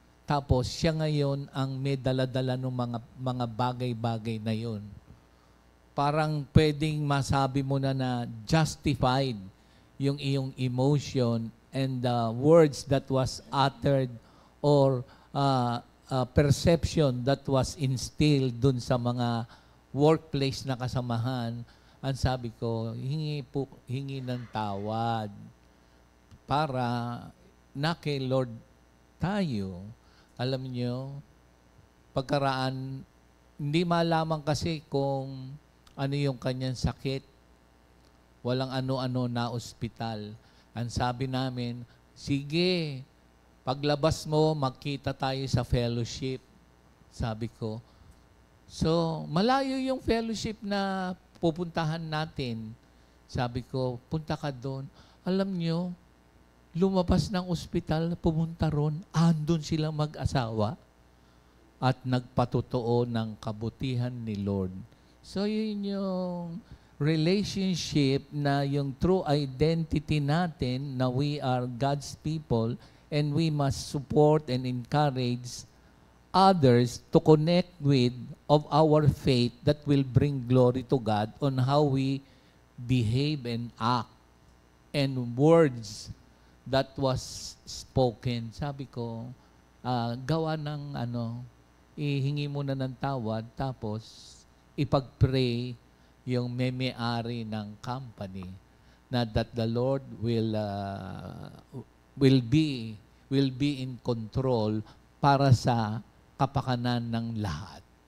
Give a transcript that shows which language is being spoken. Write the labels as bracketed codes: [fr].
[tl] Tapos siya ngayon ang may dala-dala ng mga bagay-bagay na yon. Parang pwedeng masabi mo na [en] justified yung iyong emotion and the words that was uttered or perception that was instilled [tl] dun sa mga workplace na kasamahan. Ang sabi ko, hingi ng tawad para na kay Lord tayo. Alam niyo, pagkaraan, hindi malaman kasi kung ano yung kanyang sakit. Walang ano-ano na ospital. Ang sabi namin, sige, paglabas mo, magkita tayo sa fellowship. Sabi ko. So, malayo yung fellowship na pupuntahan natin. Sabi ko, punta ka doon. Alam nyo, lumabas ng ospital, pumunta ron, andun silang mag-asawa at nagpatotoo ng kabutihan ni Lord. So, yun yung relationship na yung [en] true identity natin na we are God's people and we must support and encourage others to connect with of our faith that will bring glory to God on how we behave and act and words that was spoken. [tl] Sabi ko, gawa ng ihingi mo na ng tawad tapos ipag-pray yung may-ari ng company na [en] that the Lord will be in control [tl] para sa kapakanan ng lahat.